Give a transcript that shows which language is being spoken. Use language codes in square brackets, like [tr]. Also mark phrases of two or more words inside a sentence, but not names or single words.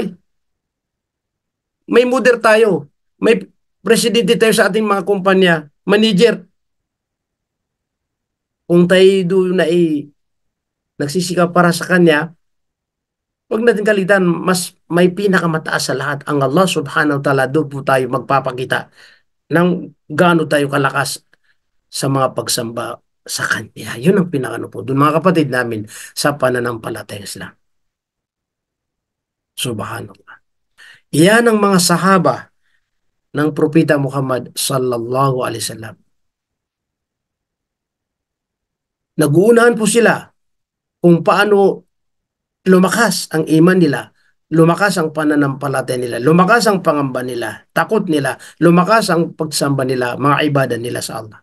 [tl] May mother tayo. May presidente tayo sa ating mga kumpanya. Manager. Kung tayo doon na nagsisikap para sa kanya, huwag natin kalitan, mas may pinakamataas sa lahat. Ang Allah [ar] سبحانه وتعالى, [tl] doon po tayo magpapakita ng gaano tayo kalakas sa mga pagsamba sa Kanya. Yun ang pinakano po. Doon mga kapatid namin sa pananampalataya Islam. Subhanallah. Yan ang mga sahaba ng Propeta Muhammad [ar] صلى الله عليه وسلم. [tl] Naguunahan po sila kung paano lumakas ang iman nila, lumakas ang pananampalataya nila, lumakas ang pangamba nila, takot nila, lumakas ang pagsamba nila, mga ibadah nila sa Allah.